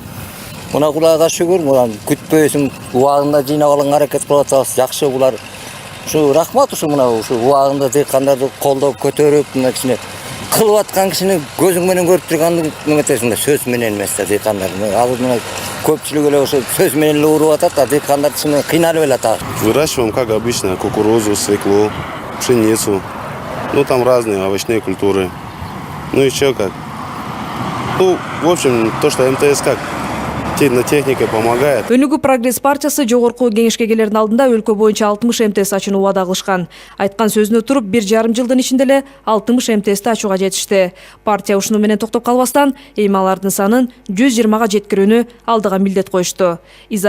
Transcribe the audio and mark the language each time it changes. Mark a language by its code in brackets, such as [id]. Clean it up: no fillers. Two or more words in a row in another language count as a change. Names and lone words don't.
[ky] Мына Кудайга шүгүр, мына күтпөйсүң, убагында жыйнап алганга аракет кылып атабыз. Жакшы булар. Ушу рахмат, ушу мына ушу убагында дыйкандарды колдоп көтөрүп, мына кичине кылып аткан кишини көзүң менен көрүп тургандык неметесиң да, сөз менен эмес да дыйкандар. Азыр мына көпчүлүк эле ошо сөз менен эле уруп атат да, дыйкандар кичине кыйналып эле атат. [ru] Выращиваем, как обычно, кукурузу, свеклу, пшеницу. Ну, там разные овощные культуры. Ну, еще как. Ну, в общем, то, что МТС как техника помогает. [ky] Өнүгүү прогресс партиясы жогорку кеңешке келердин алдында өлкө боюнча 60 МТС ачууну убада кылышкан. Айткан сөзүнө туруп, 1,5 жылдын ичинде эле 60 МТСти ачууга жетишти. Партия ушуну менен токтоп калбастан, эми алардын санын 120га жеткирүүнү алдыга милдет коюшту.